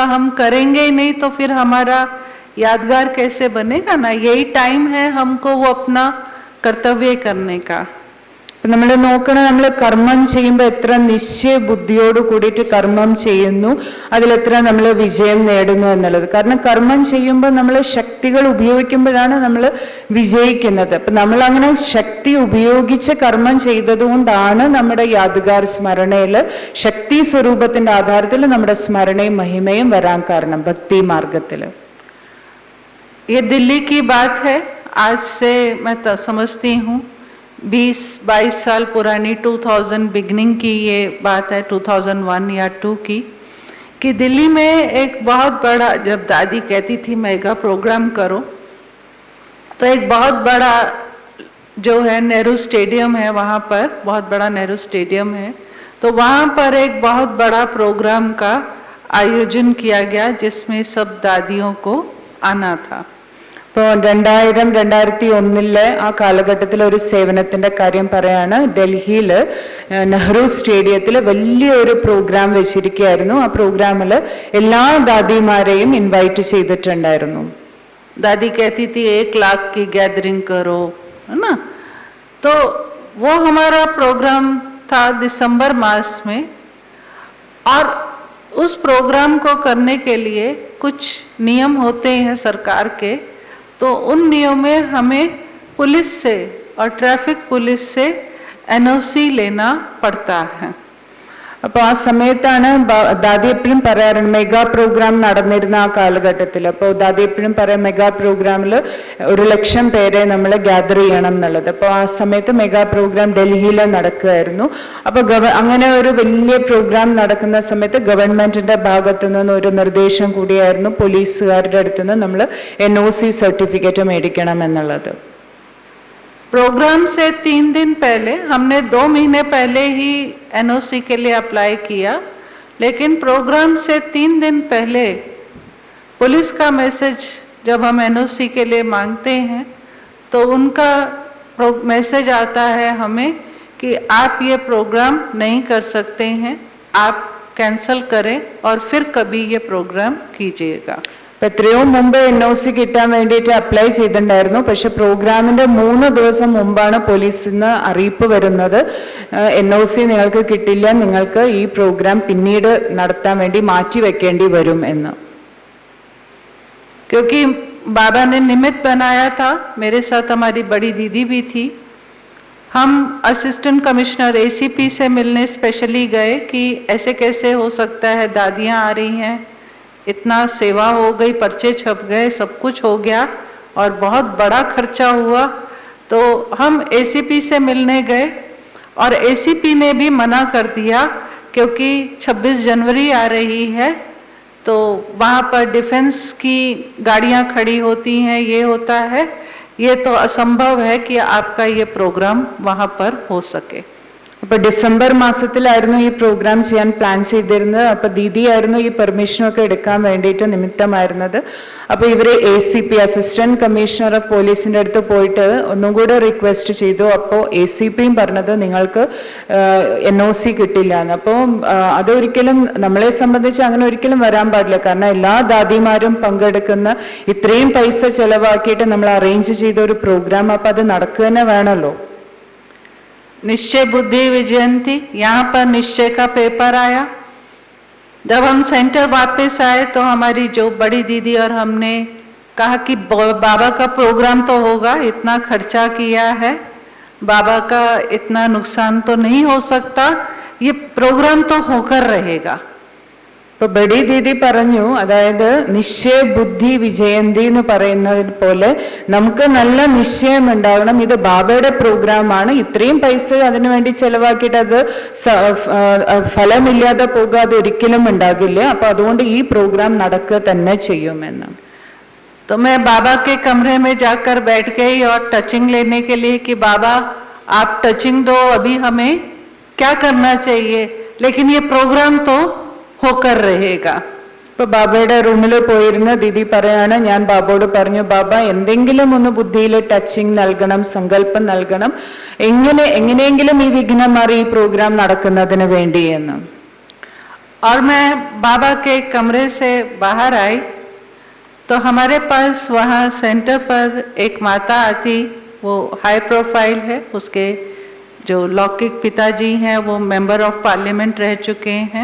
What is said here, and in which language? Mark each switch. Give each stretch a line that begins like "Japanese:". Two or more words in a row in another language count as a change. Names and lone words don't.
Hindi: हम करेंगे ही नहीं तो फिर हमारा यादगार कैसे बनेगा ना. यही टाइम है हमको वो अपना कर्तव्य करने का.
Malayalam: നമ്മൾ നോക്കണം, നമ്മൾ കർമ്മം ചെയ്യുമ്പോൾ എത്ര നിശ്ചയ ബുദ്ധിയോട് കൂടിയിട്ട് കർമ്മം ചെയ്യുന്നു, അതിലെത്ര നമ്മൾ വിജയം നേടുന്നു എന്നുള്ളത്. കാരണം കർമ്മം ചെയ്യുമ്പോൾ നമ്മൾ ശക്തികൾ ഉപയോഗിക്കുമ്പോഴാണ് നമ്മൾ വിജയിക്കുന്നത്. അപ്പൊ നമ്മൾ അങ്ങനെ ശക്തി ഉപയോഗിച്ച് കർമ്മം ചെയ്തതുകൊണ്ടാണ് നമ്മുടെ യാദ്ഗാർ സ്മരണയില് ശക്തി സ്വരൂപത്തിന്റെ ആധാരത്തിൽ നമ്മുടെ സ്മരണയും മഹിമയും വരാൻ കാരണം ഭക്തി മാർഗത്തില്.
Hindi: ये दिल्ली की बात है, आज से मैं समझती हूँ 20-22 साल पुरानी 2000 बिगनिंग की ये बात है, 2001 या 2 की, कि दिल्ली में एक बहुत बड़ा, जब दादी कहती थी
English: mega program
Hindi: करो, तो एक बहुत बड़ा जो है नेहरू स्टेडियम है, वहाँ पर बहुत बड़ा नेहरू स्टेडियम है, तो वहाँ पर एक बहुत बड़ा प्रोग्राम का आयोजन किया गया जिसमें सब दादियों को आना था.
Malayalam: ഇപ്പോൾ 2000-2001 ആ കാലഘട്ടത്തിൽ ഒരു സേവനത്തിന്റെ കാര്യം പറയാണ്. ഡൽഹിയിൽ നെഹ്റു സ്റ്റേഡിയത്തിൽ വലിയൊരു പ്രോഗ്രാം വെച്ചിരിക്കുകയായിരുന്നു. ആ പ്രോഗ്രാമിൽ എല്ലാ ദാദിമാരെയും ഇൻവൈറ്റ് ചെയ്തിട്ടുണ്ടായിരുന്നു.
Hindi: दादी कहती थी 1 लाख की गैदरिंग करो, है ना. तो वो हमारा प्रोग्राम था दिसंबर मास में, और उस प्रोग्राम को करने के लिए कुछ नियम होते हैं सरकार के. तो उन नियमों में हमें पुलिस से और
English: traffic police
Hindi: से एनओसी लेना पड़ता है.
Malayalam: അപ്പോൾ ആ സമയത്താണ് ദാദി എപ്പോഴും പറയാറുണ്ട്,
English: mega program
Malayalam: നടന്നിരുന്ന ആ കാലഘട്ടത്തിൽ. അപ്പോൾ ദാദി എപ്പോഴും പറയാം മെഗാ പ്രോഗ്രാമിൽ 100,000 പേരെ നമ്മൾ ഗ്യാദർ ചെയ്യണം എന്നുള്ളത്. അപ്പോൾ ആ സമയത്ത്
English: mega program
Malayalam: ഡൽഹിയിൽ നടക്കുകയായിരുന്നു. അപ്പോൾ അങ്ങനെ ഒരു വലിയ പ്രോഗ്രാം നടക്കുന്ന സമയത്ത് ഗവൺമെന്റിന്റെ ഭാഗത്തു നിന്ന് ഒരു നിർദ്ദേശം കൂടിയായിരുന്നു പോലീസുകാരുടെ അടുത്ത് നിന്ന് നമ്മൾ
English: NOC certificate
Malayalam: മേടിക്കണം എന്നുള്ളത്.
Hindi: प्रोग्राम से 3 दिन पहले, हमने 2 महीने पहले ही एनओसी के लिए अप्लाई किया, लेकिन प्रोग्राम से 3 दिन पहले पुलिस का मैसेज जब हम एनओसी के लिए मांगते हैं तो उनका मैसेज आता है हमें कि आप ये प्रोग्राम नहीं कर सकते हैं, आप कैंसल करें और फिर कभी ये प्रोग्राम कीजिएगा.
Malayalam: എത്രയോ മുമ്പ് NOC കിട്ടാൻ വേണ്ടിയിട്ട് അപ്ലൈ ചെയ്തിട്ടുണ്ടായിരുന്നു. പക്ഷെ പ്രോഗ്രാമിന്റെ 3 ദിവസം മുമ്പാണ് പോലീസിൽ നിന്ന് അറിയിപ്പ് വരുന്നത്, NOC നിങ്ങൾക്ക് കിട്ടില്ല, നിങ്ങൾക്ക് ഈ പ്രോഗ്രാം പിന്നീട് നടത്താൻ വേണ്ടി മാറ്റി വെക്കേണ്ടി വരും എന്ന്.
Hindi: क्योंकि बाबा ने निमित्त बनाया था, मेरे साथ हमारी बड़ी दीदी भी थी. हम
English: assistant commissioner
Hindi: ACP से मिलने स्पेशली गए कि ऐसे कैसे हो सकता है, दादियाँ आ रही हैं, इतना सेवा हो गई, पर्चे छप गए, सब कुछ हो गया और बहुत बड़ा खर्चा हुआ. तो हम ACP से मिलने गए और ACP ने भी मना कर दिया, क्योंकि 26 जनवरी आ रही है, तो वहाँ पर डिफेंस की गाड़ियाँ खड़ी होती हैं, ये होता है, ये तो असंभव है कि आपका ये प्रोग्राम वहाँ पर हो सके.
Malayalam: അപ്പൊ ഡിസംബർ മാസത്തിലായിരുന്നു ഈ പ്രോഗ്രാം ചെയ്യാൻ പ്ലാൻ ചെയ്തിരുന്നത്. അപ്പൊ ദീദി ആയിരുന്നു ഈ പെർമിഷനൊക്കെ എടുക്കാൻ വേണ്ടിയിട്ട് നിമിത്തമായിരുന്നത്. അപ്പൊ ഇവര് ACP
English: Assistant Commissioner of Police's
Malayalam: അടുത്ത് പോയിട്ട് ഒന്നും കൂടെ റിക്വസ്റ്റ് ചെയ്തു. അപ്പോൾ ACPയും പറഞ്ഞത് നിങ്ങൾക്ക് NOC കിട്ടില്ല എന്ന്. അപ്പോൾ അതൊരിക്കലും നമ്മളെ സംബന്ധിച്ച് അങ്ങനെ ഒരിക്കലും വരാൻ പാടില്ല. കാരണം എല്ലാ ദാദിമാരും പങ്കെടുക്കുന്ന ഇത്രയും പൈസ ചെലവാക്കിയിട്ട് നമ്മൾ അറേഞ്ച് ചെയ്ത ഒരു പ്രോഗ്രാം, അപ്പൊ അത് നടക്കുക തന്നെ വേണമല്ലോ.
Hindi: निश्चय बुद्धि विजयंती, यहाँ पर निश्चय का पेपर आया। जब हम सेंटर वापस आए तो हमारी जो बड़ी दीदी और हमने कहा कि बाबा का प्रोग्राम तो होगा, इतना खर्चा किया है, बाबा का इतना नुकसान तो नहीं हो सकता, ये प्रोग्राम तो होकर रहेगा।
Malayalam: ഇപ്പൊ
Hindi: बड़ी दीदी
Malayalam: പറഞ്ഞു, അതായത്
Hindi: निश्चय बुद्धि विजयंती
Malayalam: എന്ന് പറയുന്നത് പോലെ നമുക്ക് നല്ല നിശ്ചയം ഉണ്ടാകണം. ഇത് ബാബയുടെ പ്രോഗ്രാമാണ്, ഇത്രയും പൈസ അതിനു വേണ്ടി ചെലവാക്കിയിട്ട് അത് ഫലമില്ലാതെ പോകാതെ ഒരിക്കലും ഉണ്ടാകില്ല. അപ്പൊ അതുകൊണ്ട് ഈ പ്രോഗ്രാം നടക്കുക തന്നെ ചെയ്യുമെന്ന്.
Hindi: तो मैं बाबा के कमरे में जाकर बैठ गई और टचिंग लेने के लिए कि बाबा आप टचिंग दो, अभी हमें क्या करना चाहिए, लेकिन ये प्रोग्राम तो होकर रहेगा।
Malayalam: ഇപ്പൊ ബാബയുടെ റൂമിൽ പോയിരുന്ന ദീദി പറയാണ്, ഞാൻ ബാബയോട് പറഞ്ഞു, ബാബ എന്തെങ്കിലും ഒന്ന് ബുദ്ധിയിൽ ടച്ചിങ് നൽകണം, സങ്കല്പം നൽകണം, എങ്ങനെയെങ്കിലും ഈ വിഘ്നം മാറി ഈ പ്രോഗ്രാം നടക്കുന്നതിന് വേണ്ടി എന്ന്.
Hindi: और मैं बाबा के कमरे से बाहर आई तो हमारे पास वहाँ सेंटर पर एक माता आती, वो
English: high profile
Hindi: है, उसके जो लौकिक पिताजी हैं वो
English: member of parliament
Hindi: रह चुके हैं।